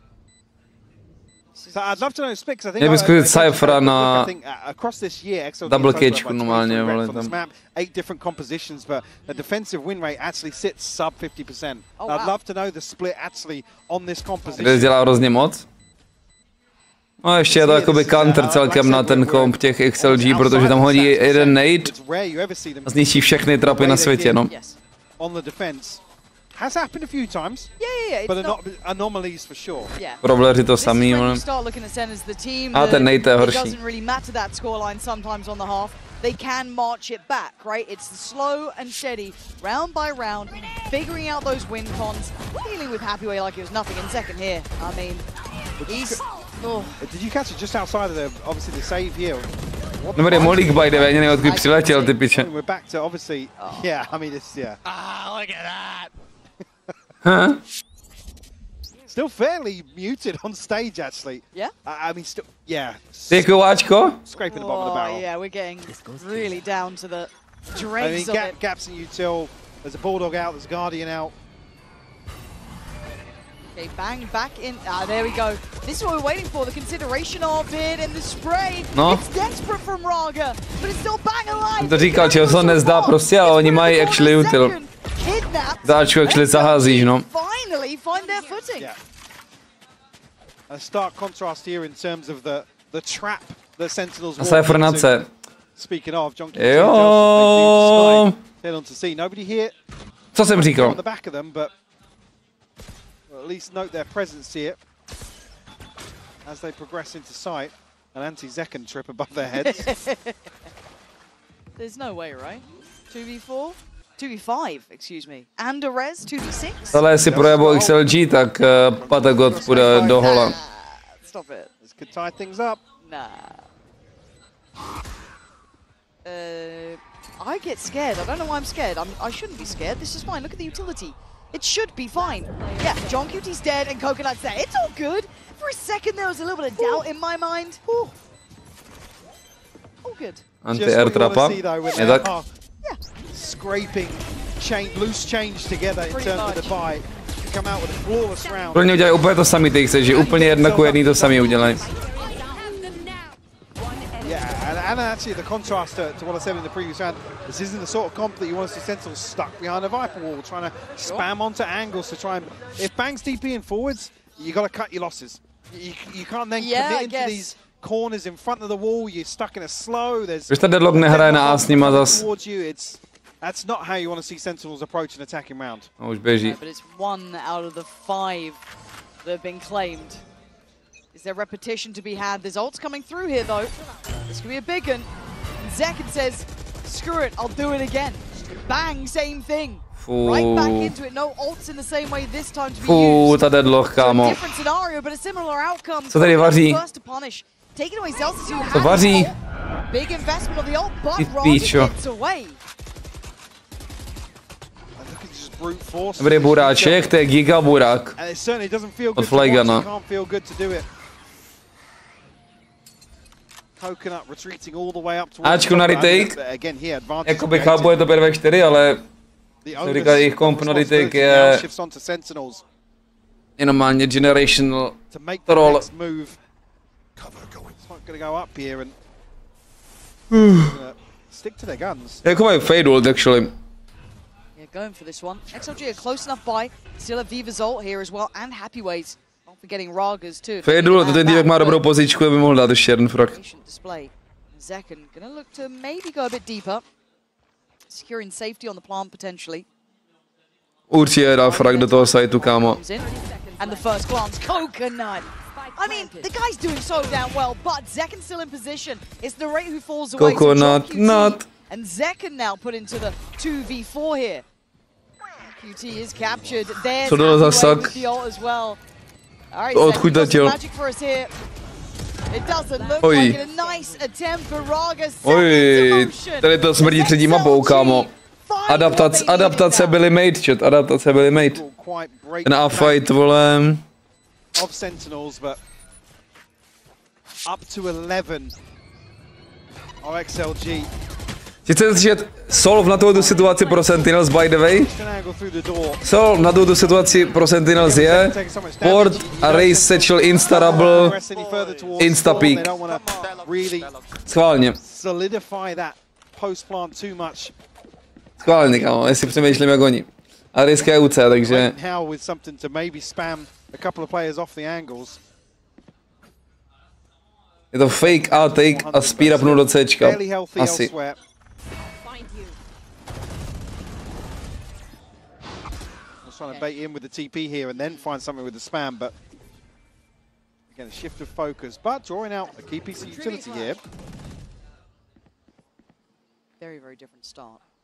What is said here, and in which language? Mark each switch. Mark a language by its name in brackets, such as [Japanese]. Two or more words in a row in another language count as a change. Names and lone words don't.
[English] So I'd love to know Spix. I think [Czech] Cyphera na [English] across this year, XLG double catch [Czech] normálně, vole [English] from this map, 8 different compositions, but the defensive win rate actually sits sub 50%. I'd love to know the split actually on this composition. [Czech] Kde dělá hrozně moc? No ještě je to jakoby counter celkem na ten komp těch XLG, protože tam hodí jeden nade a zničí všechny trapy na světě, no. [English] On the defense. Has happened a few times, but not anomalies for sure. [Czech] Probléři to samý, ale... A ten nade je horší. [English] They can march it back, right? It's the slow and steady, round by round, figuring out those win cons, dealing with Happyway like it was nothing. In second here, I mean, he's... Oh. Did you catch it just outside of the, obviously the save here? [Czech] Dobrý, Molík [English] by the way, [Czech] nevím, odkud přiletěl, ty piče. [English] We're back to obviously, yeah, I mean, it's, yeah. Ah, look at that! Huh? Still fairly muted on stage, actually. Yeah? I mean, still, yeah. [Czech] Děkuju, Ačko. [English] Scraping the bottom of the barrel. Yeah, we're getting really down to the dregs of it. Gaps in util. There's a Bulldog out, there's a Guardian out. Okay, bang, back in. Ah, there we go. This is what we're waiting for, the consideration of it and the spray. No. It's desperate from Rarga, but it's still bang alive. [Czech] To říkal, že to nezdá prostě, ale oni mají actually util. Dáčku actually zaházíš, no. [English] Finally find their footing. Yeah. A stark contrast here in terms of the trap that Sentinels walk into. Speaking of, John [Czech] Jo. [English] Head on to see. Nobody here. [Czech] Co jsem říkal? [English] On the back of them, but at least note their presence here as they progress into sight. An anti-Zekken trip above their heads. There's no way, right? 2v4? 2v5, excuse me. And a res, 2v6? [Czech] Ale jestli projebou XLG, tak Patagot půjde do hola. [English] Stop it. This could tie things up. Nah. I get scared. I don't know why I'm scared. I shouldn't be scared. This is fine. Look at the utility. It should be fine. Yeah, John Cutie's dead and Coconut's there. It's all good. For a second there was a little bit of doubt in my mind. All good. [Czech] Anti-air trapa. Je tak? [English] Yeah. Scraping loose change together in terms of the buy. Come out with a flawless round. [Czech] Pro ně udělají úplně to samý, ty chceš, že úplně 1:1 to samý udělají. [English] Yeah, and actually the contrast to what I said in the previous round, this isn't the sort of comp that you want to see Sentinels stuck behind a Viper wall, trying to spam onto angles to try and... If Bang's DPing forwards, you got to cut your losses. You can't then commit into these corners in front of the wall, you're stuck in a slow, there's... [Czech] Když ta Deadlock nehraje na A s nima zas. [English] That's not how you want to see Sentinels approach an attacking round. [Czech] No, už běží. [English] But it's 1 out of the 5 that have been claimed. Is there repetition to be had? There's ults coming through here, though. This could be a big one. And zekken says, screw it, I'll do it again. Bang, same thing. Right back into it. No ults in the same way this time to be used. [Czech] Ta Deadlock, kámo. [English] Different scenario, but a similar outcome. [Czech] Co tady vaří? [English] Taking away Zelsis, who [Czech] Co vaří? [English] Big investment of the ult, but Rarga gets away. [Czech] Dobrý buráček, to je giga burák. Od Flygana. Ačku na retake. Jakoby chápu, je to 5v4, ale co říká jejich komp na retake je normálně [English] generational troll. [Czech] Jako mají fade ult, actually. [English] Going for this one. XLG a close enough buy. Still a Viva's ult here as well, and Happy Ways. Not forgetting Rarga's too. [Czech] Fade to ten týpek má dobrou pozičku, aby mohl dát ještě jeden frag. [English] zekken gonna look to maybe go a bit deeper. Securing safety on the plant potentially. [Czech] Určitě dá frag do toho sajtu, kámo. [English] And the first glance, Coconut. I mean, the guy's doing so damn well, but zekken's still in position. It's the rate who falls away. Coconut, not. And zekken now put into the 2v4 here. QT is captured. There's [Czech] Co to za sak? Odkud letěl? Oj. Oj, tady to smrdí třetí mapou, kámo. Adaptace byly made, chat, adaptace byly made. Ten A-fight, vole. [English] Of Sentinels, but up to 11 of XLG. [Czech] Chcete slyšet solve na tuto situaci pro Sentinels, [English] by the way? [Czech] Solve na tuto situaci pro Sentinels je port a race satchel [English] insta double, insta peak. [Czech] Schválně. Schválně, kámo, jestli přemýšlím jak oni. A risk je UC, takže... Je to fake A take a speed upnu do Cčka. Asi. [English] Trying to bait in with the TP here and then find something with the spam, but again a shift of focus, but drawing out a key piece of utility here. Very, very different start.